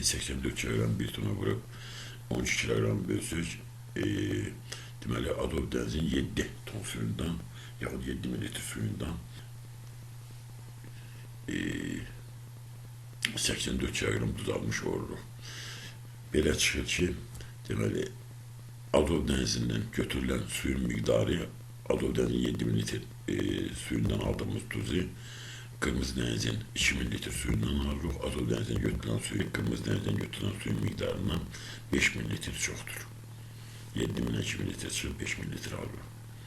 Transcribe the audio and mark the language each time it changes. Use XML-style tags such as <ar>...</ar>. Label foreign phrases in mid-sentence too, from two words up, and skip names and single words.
<az>84 kilogram 1 tona vurub 12 kilogram bölsək, deməli Azov dənizinin 7 ton suyundan, yaxud 7 mililitre suyundan 84 kilogram tuz almış oluruq. Belə çıxır ki, deməli Azov dənizindən götürülen suyun miqdarı, Azov dənizinin 7 mililitre suyundan aldığımız tuzu</az> <tr>Kırmızı denizin</tr> <az>2000 litre suyundan alırıq. Azov dənizindən götürülen suyu Kırmızı denizdən götürülen suyun miqdarından 5000 litre çoxdur. 7000 2000 litre çıxır 5000 litre alırıq.</az>